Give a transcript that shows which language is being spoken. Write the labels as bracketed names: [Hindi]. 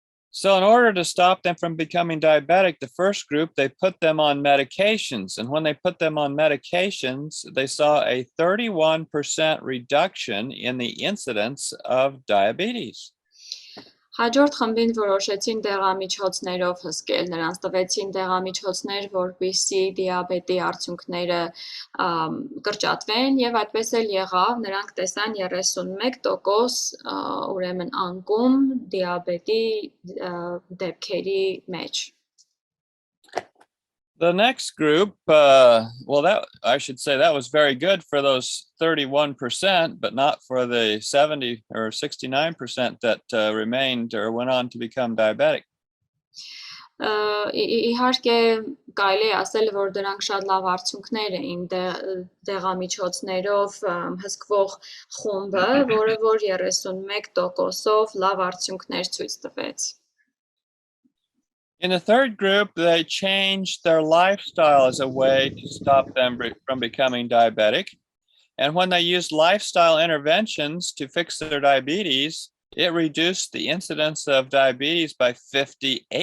[English] So in order to stop them from becoming diabetic, the first group, they put them on medications. And when they put them on medications, they saw a 31% reduction in the incidence of diabetes. [Armenian] Հաջորդ խմբին որոշեցին դեղամիջոցներով հսկել, նրանց տվեցին դեղամիջոցներ, որպեսզի դիաբետի արդյունքները կրճատվեն եւ այդպես էլ եղավ, նրանք տեսան 31% ուրեմն անկում դիաբետի դեպքերի մեջ. [English] The next group, I should say that was very good for those 31%, but not for the 70 or 69% that remained or went on to become diabetic. [Armenian] Իհարկե կարելի է ասել, որ դրանք շատ լավ արդյունքներ էին դեղամիջոցներով հսկվող խումբը, որը որ 31%-ով լավ արդյունքներ ցույց տվեց. [English] In the third group, they changed their lifestyle as a way to stop them from becoming diabetic. And when they used lifestyle interventions to fix their diabetes, it reduced the incidence of diabetes by 58%.